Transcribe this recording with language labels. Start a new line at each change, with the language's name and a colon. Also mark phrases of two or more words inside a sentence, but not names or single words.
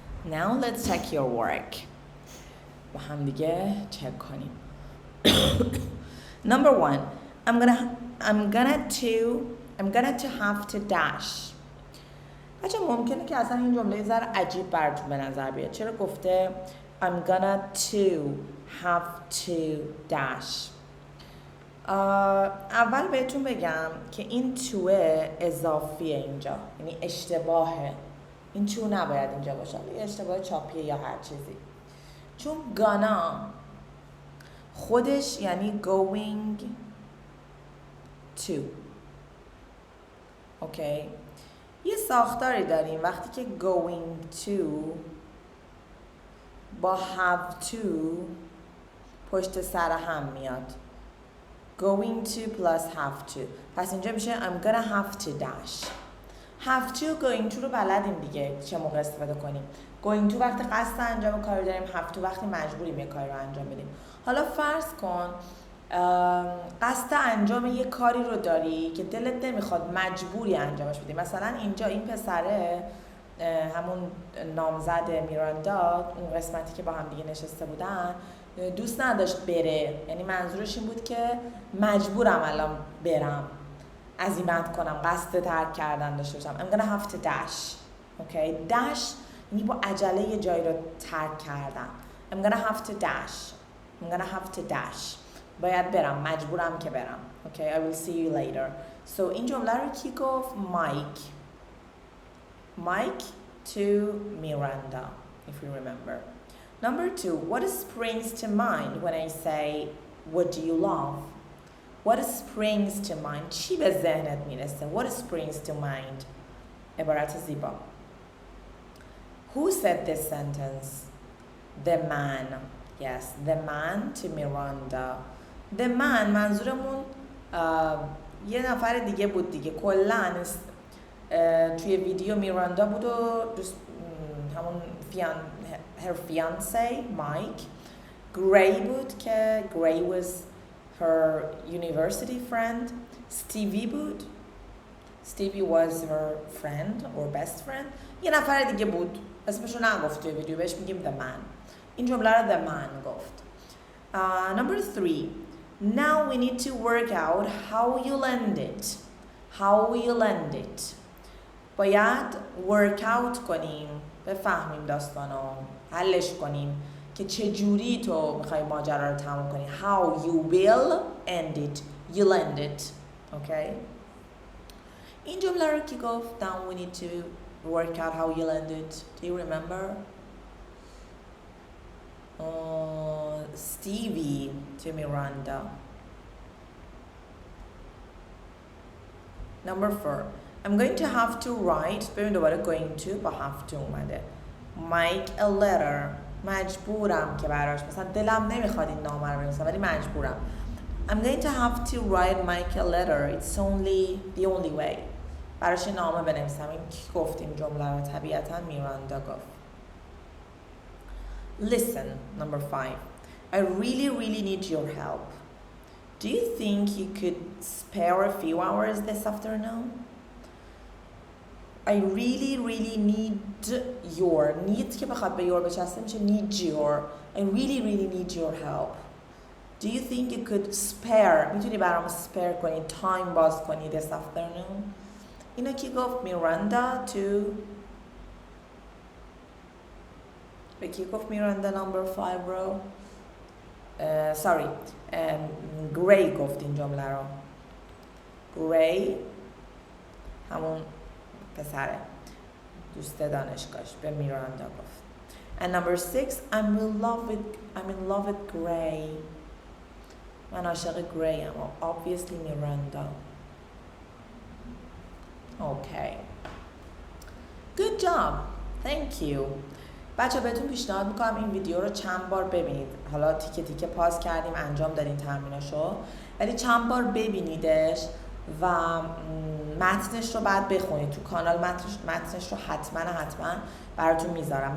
English: Now let's check your work.
Persian: با هم دیگه چک کنیم.
English: Number 1. I'm gonna to have to dash.
Persian: بچه ممکنه که اصلا این جمله ذره عجیب براتون به نظر بیاد. چرا گفته
English: I'm gonna to have to dash.
Persian: اول بهتون بگم که این توه اضافیه اینجا، یعنی اشتباهه. این تو نباید اینجا باشه، یه اشتباه چاپیه یا هر چیزی. چون gonna خودش یعنی
English: going to.
Persian: اوکی؟ یه ساختاری داریم وقتی که
English: going to
Persian: با
English: have to
Persian: پشت سر هم میاد.
English: going to plus have to.
Persian: پس اینجا میشه
English: I'm gonna have to dash. have to going to
Persian: رو بلدیم دیگه چه موقع استفاده کنیم.
English: going to
Persian: وقتی قصد انجام کاری داریم،
English: have to
Persian: وقتی مجبوریم یه کاری رو انجام بدیم. حالا فرض کن قصد انجام یه کاری رو داری که دلت نمیخواد مجبوری انجامش بدی. مثلا اینجا این پسره همون نامزد میراندا، اون قسمتی که با هم دیگه نشسته بودن، دوست نداشت بره، یعنی منظورش این بود که مجبورم الان برم، عزیمت کنم، قصد ترک کردن داشته باشم.
English: I'm gonna have to dash. Okay?
Persian: dash یعنی با عجله یه جایی رو ترک کردن.
English: I'm gonna have to dash. I'm gonna have to dash.
Persian: باید برم، مجبورم که برم.
English: Okay? I will see you later.
Persian: So این جمله رو کی گفت؟
English: Mike to Miranda, if you remember. Number 2, what springs to mind when I say, what do you love? What springs to mind?
Persian: چی به ذهنت میرسه؟
English: What springs to mind?
Persian: عبارت زیبا.
English: Who said this sentence? The man. Yes, the man to Miranda. The man
Persian: منظورمون یه نفر دیگه بود دیگه. کلاً توی ویدیو میراندا بود و همون
English: her fiancé Mike. Gray
Persian: بود که
English: Gray was her university friend.
Persian: Stevie بود.
English: Stevie was her friend or best friend.
Persian: یه نفر دیگه بود، اسمشو نگفت توی ویدیو، بهش میگیم
English: the man.
Persian: این جمله رو
English: the man
Persian: گفت.
English: Number 3. Now we need to work out how you'll end it. How you'll end it.
Persian: باید
English: work out
Persian: کنیم، بفهمیم داستانو، حلش کنیم که چه جوری تو میخوای ماجرا رو تموم کنی.
English: How you will end it. You'll end it. Okay?
Persian: این جمله رو کی گفت؟
English: Now we need to work out how you'll end it. Do you remember? Stevie to Miranda. Number 4. I'm going to have to write.
Persian: ببین دوباره
English: going to
Persian: با
English: have to
Persian: اومده.
English: Mike a letter.
Persian: مجبورم که براش، مثلا دلم نمیخواد این نامه رو بنویسم ولی مجبورم.
English: I'm going to have to write Mike a letter. It's only the only way.
Persian: براش نامه بنویسم. این کی گفت این جمله رو؟ طبیعتا میراندا گفت.
English: Listen, number 5. I really need your help. Do you think you could spare a few hours this afternoon? I really need your. Need
Persian: که بخواد به
English: your
Persian: بچسته میشه
English: need your. I really need your help. Do you think you could spare?
Persian: میتونی برام spare کنی، time باز کنی
English: this afternoon?
Persian: اینو کی گفت؟ میراندا to. به کی گفت میراندا
English: number 5
Persian: رو؟ sorry. گری گفت این جمله رو. گری همون پسره دوست دانشگاهش به میراندا گفت.
English: And number 6, I'm in love with Gray.
Persian: من عاشق گری ام.
English: Obviously میراندا. Okay. Good job. Thank you.
Persian: بچه بهتون پیشنهاد میکنم این ویدیو رو چند بار ببینید. حالا تیکه تیکه پاز کردیم انجام دادیم تمریناشو، ولی چند بار ببینیدش و متنش رو بعد بخونید. تو کانال متنش رو حتما براتون میذارم.